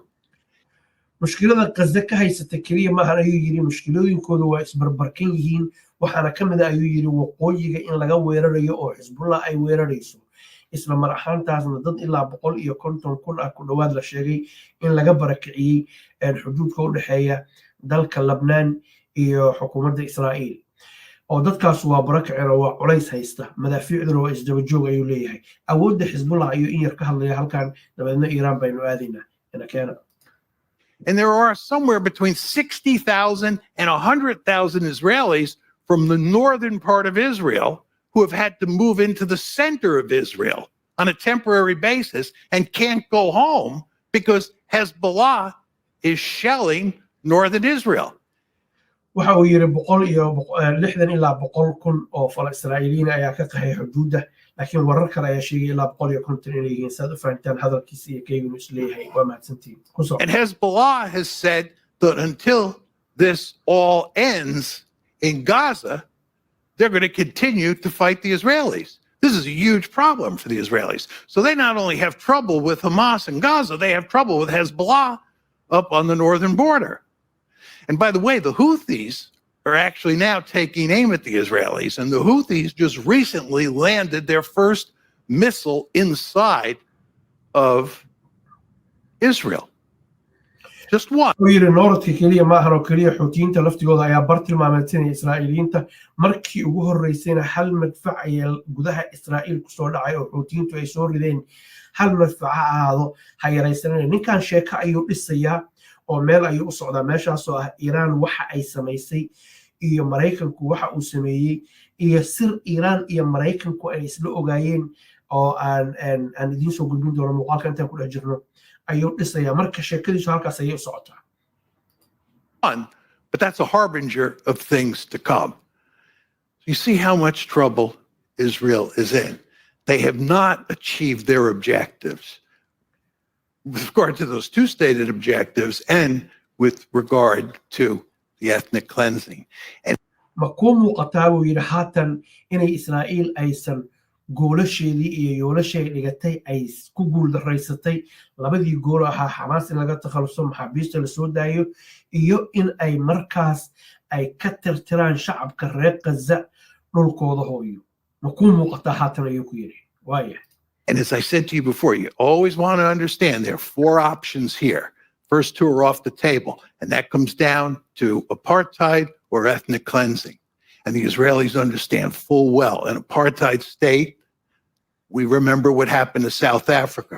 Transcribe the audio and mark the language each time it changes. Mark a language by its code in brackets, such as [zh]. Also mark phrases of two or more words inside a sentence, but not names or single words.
[so] mushkilada Gaza ka haysata kaliya ma aha ayuu yiri mushkilooyinkooda waa isbarbarkan yihiin waxaana ka mid ah ayuu yiri waqooyiga in laga weerarayo oo Hezbollah ay weerarayso isla mar ahaantaasna dad ilaa 150,000 ah ku dhawaad la sheegay in laga barakiciyay xuduudka u dhaxeeya dalka Lebanon iyo xukuumadda Israa'iil oo dadkaas waa barakicin oo waa culays haysta madaafiicduna waa isdaba joog ayuu leeyahay awoodda Hezbollah ayuu in yar ka hadlaya halkan dabeedna Iiraan baynu aadaynaa ina keena. [en] And there are somewhere between 60,000 and 100,000 Israelis from the northern part of Israel who have had to move into the center of Israel on a temporary basis and can't go home because Hezbollah is shelling northern Israel. [so] waxa uu yiri 160 ilaa 100,000 oo Israa'iiliyiin ayaa ka qaxay xuduudda laakiin warar kale ayaa sheegay ilaa 150 inay yihiin saad u fahantaan hadalkiisa iyo kaygunu isleeyahay waa mahadsantiin. [en] And Hezbollah has said that until this all ends in Gaza, they're going to continue to fight the Israelis. This is a huge problem for the Israelis. So they not only have trouble with Hamas in Gaza, they have trouble with Hezbollah up on the northern border. And by the way, the Houthis are actually now taking aim at the Israelis. And the Houthis just recently landed their first missile inside of Israel. Just one. ويري نورتي كلية ماهر وكلية حوتينتا لفتيقوضا [so] ayaa bartilmaameedsanaya Israa'iiliyiinta markii ugu horeysayna hal madfac ayaa gudaha Israa'iil kusoo dhacay oo xuutiyiintu ay soo rideen hal madfac ha ahaado ha yaraysanayna ninkan sheeko ayuu dhisayaa oo meel ayuu u socdaa meeshaas oo ah Iiraan waxa ay samaysay iyo Maraykanku waxa uu sameeyay iyo sir Iiraan iyo Maraykanku ay isla ogaayeen oo aan idiin soo gudbin doono muuqaalka intaan ku dhex jirno ayuu dhisayaa marka sheekadiisu halkaas ayay u socotaa. [en] But that's a harbinger of things to come. You see how much trouble Israel is in. They have not achieved their objectives with regard to those two stated objectives and with regard to the ethnic cleansing. And [so] ma ku muuqataa buu yidhi haatan inay Israa'iil aysan goolasheedii iyo yoolashay dhigatay ay ku guuldarraysatay labadii gool ahaa Hamas in laga takhaluso maxaabiista la soo daayo iyo in ay markaas ay ka tirtiraan shacabka reer Gaza dhulkooda hooyo ma ku muuqataa haatan ayuu ku yidhi waaya. [en] And as I said to you before, you always want to understand there are four options here. First two are off the table, and that comes down to apartheid or ethnic cleansing. And the Israelis understand full well an apartheid state. We remember what happened to South Africa.